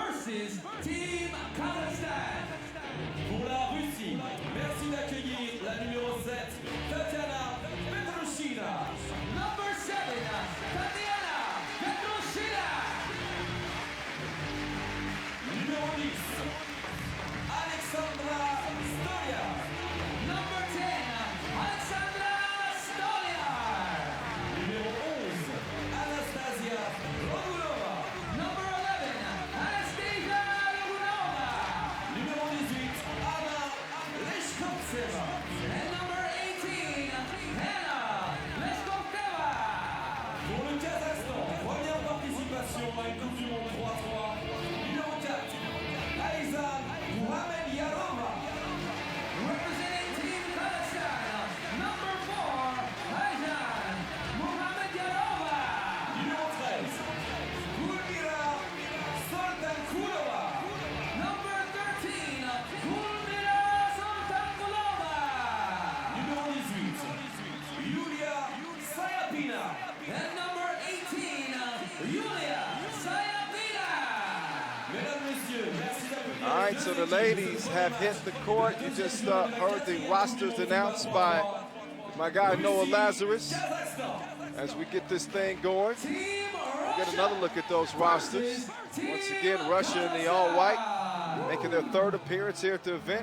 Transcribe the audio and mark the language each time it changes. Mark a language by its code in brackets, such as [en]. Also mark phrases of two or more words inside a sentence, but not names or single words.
[en] versus Team Kazakhstan. [fr] Pour la Russie, merci d'accueillir la numéro 7, Tatiana Petrushina. [en] Number 7, Tatiana Petrushina. [fr] Numéro 10, Alexandra Stolia. [en] Number 10, Alexandra Stolia. [fr] Numéro 11, Anastasia Rogulova. [en] Number 11, Anastasia Logunova. [fr] Numéro 18, Anna Leshkovtseva. [en] And number 18, Hannah Leshkovtseva. [fr] Pour le Kazakhstan, première participation à une Coupe du Monde 3-3. Numéro 4, Aizan Muhammedyarova. [en] Representing Team Kazakhstan, number 4, Aizan Muhammedyarova. [fr] Numéro 13, Gulmira Soltankulova. [en] Number 13, Gulmira Soltankulova. [fr] Numéro 18, Yulia Sayapina. [en] And number 18, Yulia Sayapina. [fr] Mesdames, Messieurs, merci d'applaudir. [en] All right, so the ladies have hit the court. You just heard the rosters announced by my guy Noah Lazarus. As we get this thing going, we'll get another look at those rosters. Once again, Russia in the all-white, making their third appearance here at the event.